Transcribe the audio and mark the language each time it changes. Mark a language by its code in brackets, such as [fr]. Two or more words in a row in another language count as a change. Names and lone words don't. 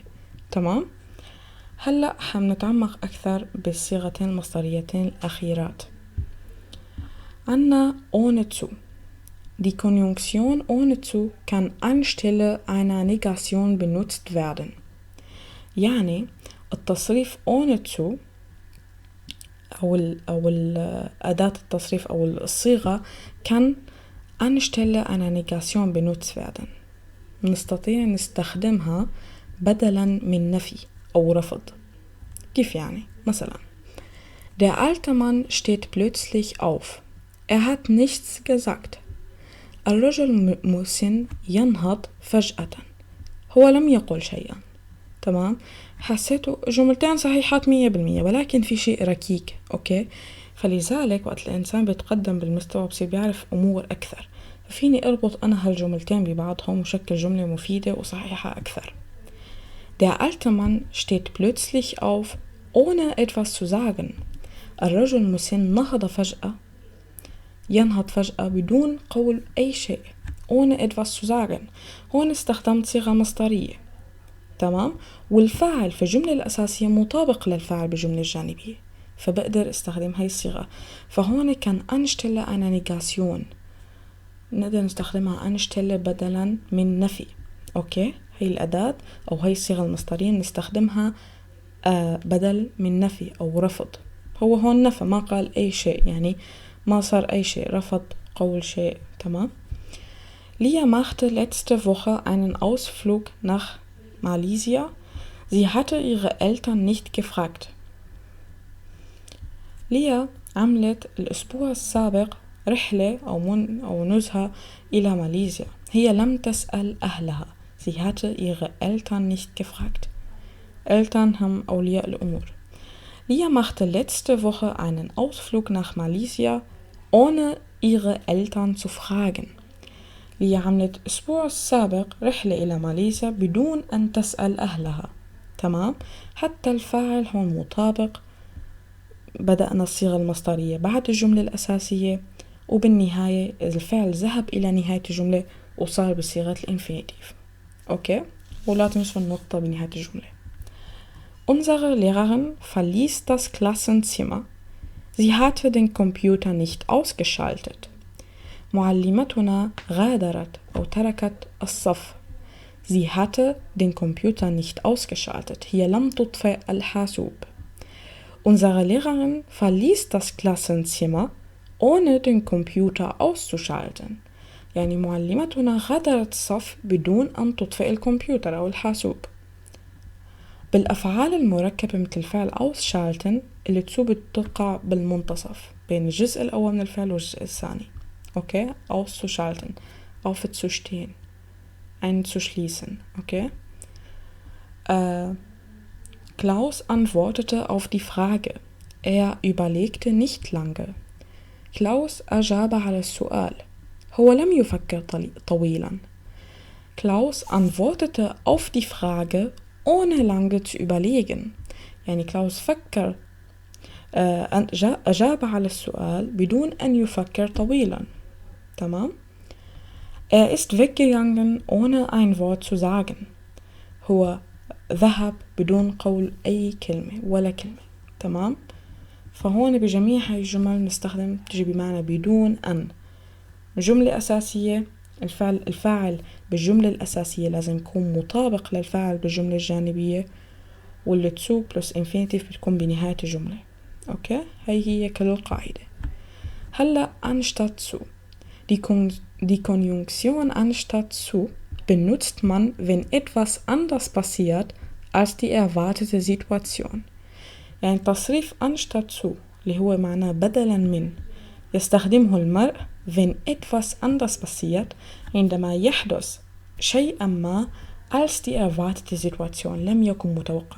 [ar] تمام؟ هلأ حنتعمق أكثر بالصيغتين المصدريتين الأخيرات. عنا [de] ohne zu. Die Konjunktion ohne zu kann anstelle einer Negation benutzt werden. [ar] يعني التصريف [de] ohne zu [ar] أو أداة التصريف أو الصيغة [de] kann anstelle einer Negation benutzt werden. [ar] نستطيع نستخدمها بدلا من نفي أو رفض. كيف يعني؟ مثلا [de] Der alte Mann steht plötzlich auf. hat nichts gesagt. [ar] الرجل مسن ينهض فجأة. هو لم يقل شيئا. تمام؟ حسيتوا جملتين صحيحات 100% ولكن في شيء ركيك. أوكي؟ فلذلك وقت الإنسان بيتقدم بالمستوى بصير بيعرف أمور أكثر، فيني أربط أنا هالجملتين ببعضهم وشكل جملة مفيدة وصحيحة أكثر. [de] Der alte Mann steht plötzlich auf, ohne etwas zu sagen. [ar] الرجل المسن نهض فجأة، ينهض فجأة بدون قول أي شيء. [de] ohne etwas zu sagen. [ar] هون استخدمت صيغة مصدرية. تمام. والفاعل في الجملة الأساسية مطابق للفاعل بالجملة الجانبية، فبقدر استخدم هاي الصيغة. فهون كان [de] anstelle einer Negation, [ar] نقدر نستخدمها أنشتله بدلا من نفي. أوكي، هي الأداة أو هي الصيغة المصدرية نستخدمها بدل من نفي أو رفض. هو هون نفى، ما قال أي شيء، يعني ما صار أي شيء، رفض قول شيء. تمام. [de] Lia machte letzte Woche einen Ausflug nach Malaysia. Sie hatte ihre Eltern nicht gefragt. [ar] ليا عملت الأسبوع السابق رحلة أو نزهة إلى ماليزيا. هي لم تسأل أهلها. [de] Sie hatte ihre Eltern nicht gefragt. [ar] Eltern هم أولياء الأمور. [de] Lia machte letzte Woche einen Ausflug nach Malaysia, ohne ihre Eltern zu fragen. [ar] ليا عملت الأسبوع السابق رحلة إلى ماليزيا بدون أن تسأل أهلها. تمام. حتى الفاعل هون مطابق، بدأنا الصيغة المصدرية بعد الجملة الأساسية، وبالنهاية الفعل ذهب إلى نهاية الجملة وصار بصيغة الانفينيتيف. أوكي، ولا تنسوا النقطة بنهاية الجملة. [de] Unsere Lehrerin verließ das Klassenzimmer. Sie hatte den Computer nicht ausgeschaltet. [ar] معلمتنا غادرت أو تركت الصف. [de] Sie hatte den Computer nicht ausgeschaltet. [ar] هي لم تطفئ الحاسوب. [de] Unsere Lehrerin verließ das Klassenzimmer, ohne den Computer auszuschalten. [ar] يعني معلمتنا غادرت الصف بدون أن تطفئ الكمبيوتر أو الحاسوب. بالأفعال المركبة مثل الفعل ausschalten اللي بتقع بالمنتصف بين الجزء الأول من الفعل والجزء الثاني. [de] Okay, auszuschalten, aufzustehen, einzuschließen. Okay. Klaus antwortete auf die Frage. Er überlegte nicht lange. [ar] Klaus أجاب على السؤال. هو لم يفكر طويلا. [de] Klaus antwortete auf die Frage, ohne lange zu überlegen. [ar] يعني Klaus فكر أجاب على السؤال بدون أن يفكر طويلا. تمام. [de] Er ist weggegangen, ohne ein Wort zu sagen. [ar] هو ذهب بدون قول أي كلمة ولا كلمة. تمام. فهون بجميع هاي الجمل نستخدم تجي بمعنى بدون أن. جملة أساسية، الفاعل بالجملة الأساسية لازم يكون مطابق للفاعل بالجملة الجانبية، واللي تسو بلس infinitive بتكون بنهاية الجملة. أوكي، هي كل القاعدة. هلأ [de] anstatt zu. Die Konjunktion anstatt zu benutzt man, wenn etwas anders passiert als die erwartete Situation. [ar] يعني التصريف [de] anstatt zu [ar] اللي هو معناه بدلا من يستخدمه المرء [de] wenn etwas anders passiert [ar] عندما يحدث شيئا ما [de] als die erwartete Situation [ar] لم يكن متوقع.